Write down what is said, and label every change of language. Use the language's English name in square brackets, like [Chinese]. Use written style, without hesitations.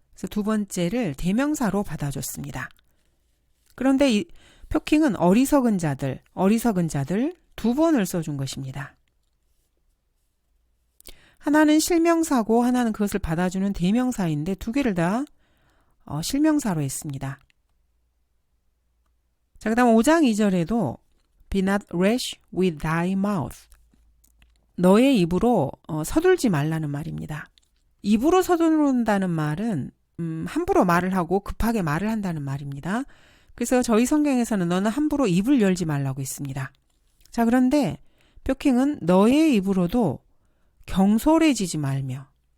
[Korean] 그래서 두 번째를 대명사로 받아줬습니다. 그런데 이 표킹은 어리석은 자들 두 번을 써준 것입니다. 하나는 실명사고 하나는 그것을 받아주는 대명사인데 두 개를 다 실명사로 했습니다. 자, 그 다음 5장 2절에도 [English] Be not rash with thy mouth. [Korean] 너의 입으로 서둘지 말라는 말입니다. 입으로 서두른다는 말은 함부로 말을 하고 급하게 말을 한다는 말입니다. 그래서 저희 성경에서는 너는 함부로 입을 열지 말라고 했습니다. 자, 그런데 표킹은 너의 입으로도 경솔해지지 말며.